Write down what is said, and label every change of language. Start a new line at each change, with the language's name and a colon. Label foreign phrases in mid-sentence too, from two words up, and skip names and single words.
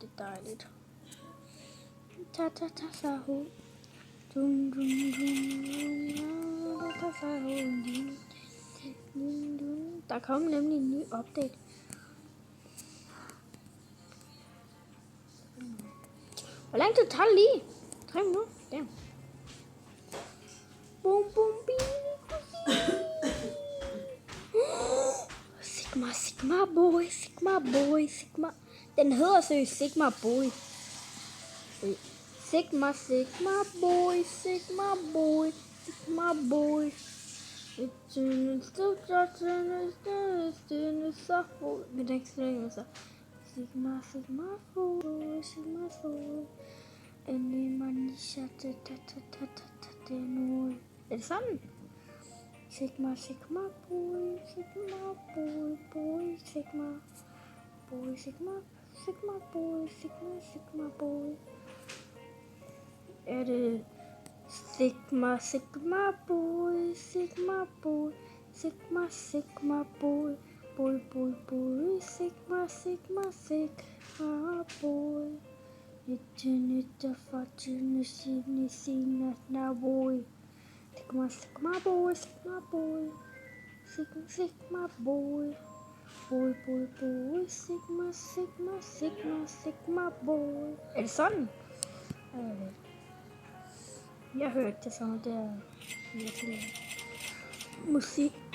Danish: Det er dejligt. Ta-ta-ta-sa-ho. Dun, dun, dun. Ta-ta-sa-ho. Dun, dun. Der kommer nemlig en ny update. Hvor lang tid tager det lige? 3 minutter? Damn.
English: Bum, bum, Sigma, Sigma boy, Sigma boy, Sigma.
Danish: Den hedder seriøst Sigma boy.
English: Sigma, Sigma boy, Sigma boy, Sigma boy. Sigma, Sigma boy, Sigma boy.
Danish: Er det sådan?
English: Sigma, Sigma boy, Sigma boy, boy, Sigma. Boy, Sigma, Sigma boy, Sigma, Sigma boy.
Danish: Er det
English: Sigma, Sigma boy, Sigma boy, Sigma, Sigma boy, boy, boy, boy, Sigma, Sigma, Sigma boy. It's a boy. Sigma, Sigma boy, Sigma boy, Sigma, Sigma boy, boy, boy, boy, Sigma, Sigma, Sigma, Sigma boy.
Danish: Er det sådan? Jeg hørte det sådan, det er virkelig musik.